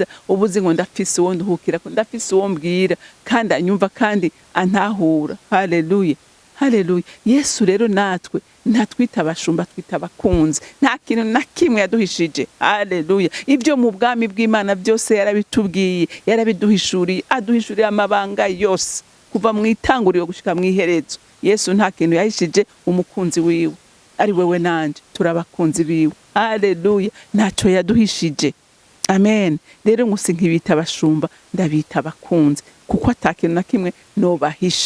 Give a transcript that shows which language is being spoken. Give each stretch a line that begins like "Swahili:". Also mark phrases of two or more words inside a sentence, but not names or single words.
Rundi: Ubuzi ngo ndafise uwo nduhukira, ndafise uwo mbwira, kandi anyumva kandi antahura. Haleluya. Haleluya. Yesu rero natwe ntatwita abashumba, twita abakunzi. Nta kintu na kimwe yaduhishije. Haleluya. Ibyo mu bwami bw'Imana byose yarabitubwiye, yarabiduhishuriye, aduhishuriye amabanga yose kuva mu itanguriro gushika mu iherezo. Yesu nta kintu yahishije umukunzi wiwe. Ari wewe nanje turabakunzi biwe. Haleluya. Ntaco yaduhishije. Amen. Rero ngusi nkibita abashumba, ndabita abakunzi, kuko atakintu na kimwe nobahisha.